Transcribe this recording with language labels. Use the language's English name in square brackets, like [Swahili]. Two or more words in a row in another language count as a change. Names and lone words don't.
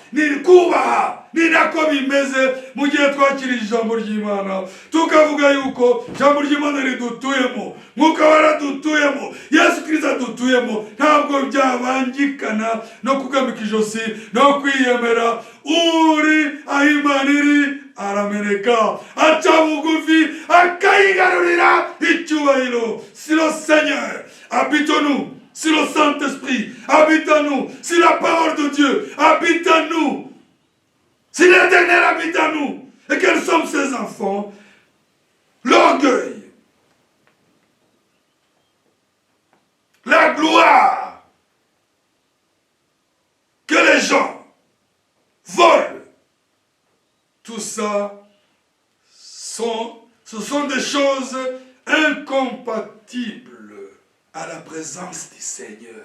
[Kinyarwanda] Kubaha ni nako bimeze mu gihe twakirije ijambo ry'Imana, tukavuga yuko ijambo ry'Imana ridutuyemo, Mwuka waradutuyemo, Yesu Kristo adutuyemo. Ntabwo byabangikana no kugambika ijosi no kwiyemera. Uri aho Imana iri arameneka, aca bugufi, akayigarurira icyubahiro. [French] Si le Seigneur habite en nous, si le Saint-Esprit habite en nous, si la parole de Dieu habite en nous, si l'Éternel habite en nous, et que nous sommes ses enfants, l'orgueil, la gloire que les gens volent, tout ça, ce sont des choses incompatibles à la présence du Seigneur.